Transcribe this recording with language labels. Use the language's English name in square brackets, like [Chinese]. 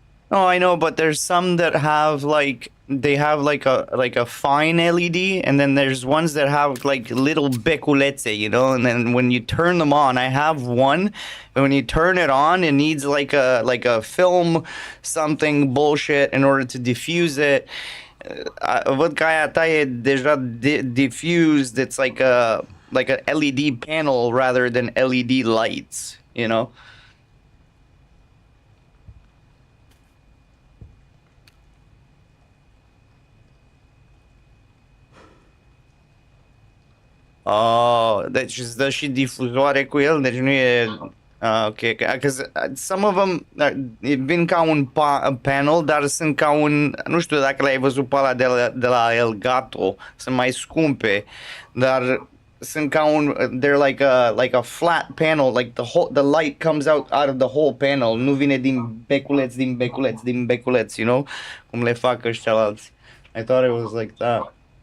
[English] Oh, I know, but there's some that have like they have like a fine LED, and then there's ones that have like little beculetse, you know. And then when you turn them on, I have one, and when you turn it on, it needs like a film something bullshit in order to diffuse it. [Romanian] Văd că aia ta e deja diffused. [English] It's like a LED panel rather than LED lights, you know. [Romanian] Oh, deci îți dă și difuzoare cu el, deci nu e... [English] ok, because some of them [Romanian] vin ca un panel, dar sunt ca un... Nu știu dacă l-ai văzut pe ăla de la Elgato, sunt mai scumpe, dar sunt ca un... [English] They're like a flat panel, like the light comes out of the whole panel, [Romanian] nu vine din beculeți, [English] you know? [Romanian] Cum le fac ăștia alții. [English] I thought it was like that.